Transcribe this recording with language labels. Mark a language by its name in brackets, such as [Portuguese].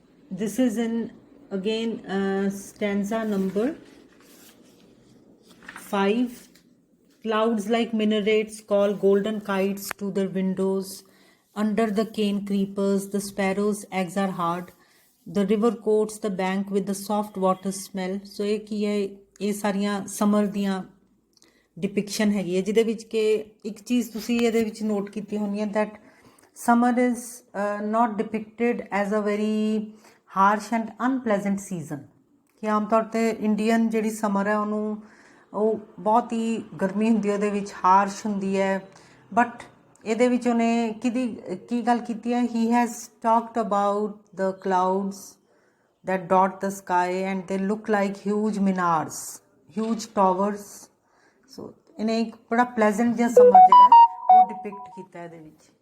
[English] This is in again stanza number 5. Clouds like minarets call golden kites to their windows. Under the cane creepers the sparrows' eggs are hard. The river coats the bank with the soft water smell. [Punjabi] So ਇਹ ਕੀ ਹੈ? ਇਹ ਸਾਰੀਆਂ summer ਦੀਆਂ ਡਿਪਿਕਸ਼ਨ ਹੈਗੀ ਹੈ ਜਿਹਦੇ ਵਿੱਚ ਕਿ ਇੱਕ ਚੀਜ਼ ਤੁਸੀਂ ਇਹਦੇ ਵਿੱਚ ਨੋਟ ਕੀਤੀ ਹੋਣੀ ਹੈ [English] that summer is not depicted as a very harsh and unpleasant season. [Punjabi] ਕਿ ਆਮ ਤੌਰ 'ਤੇ ਇੰਡੀਅਨ ਜਿਹੜੀ ਸਮਰ ਹੈ ਉਹਨੂੰ ਉਹ ਬਹੁਤ ਹੀ ਗਰਮੀ ਹੁੰਦੀ ਹੈ, ਉਹਦੇ ਵਿੱਚ ਹਾਰਸ਼ ਹੁੰਦੀ ਹੈ। ਬਟ ਇਹਦੇ ਵਿੱਚ ਉਹਨੇ ਕੀ ਗੱਲ ਕੀਤੀ ਹੈ? [English] He has talked about the clouds that dot the sky and they look like huge minars, huge towers. [Punjabi] So ਇਹਨੇ ਇੱਕ ਬੜਾ ਪਲੇਜ਼ੈਂਟ ਜਿਹਾ ਸਮਰ ਜਿਹੜਾ ਉਹ ਡਿਪਿਕਟ ਕੀਤਾ ਇਹਦੇ ਵਿੱਚ।